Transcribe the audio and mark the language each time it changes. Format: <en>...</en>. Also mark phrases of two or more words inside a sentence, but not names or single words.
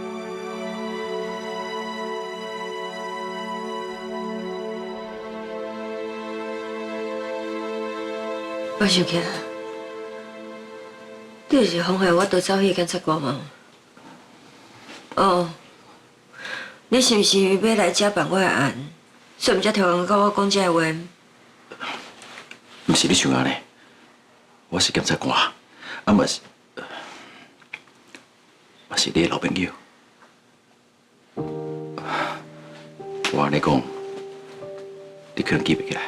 <nan>我想起来，你就是妨害我逃走迄个检察官吗？哦，你是不是要来遮办我的案，所以毋才突然甲我讲这话？毋是你想安尼，我是检察官，啊嘛是你的老朋友。我安尼讲，你可能记不起来。</nan>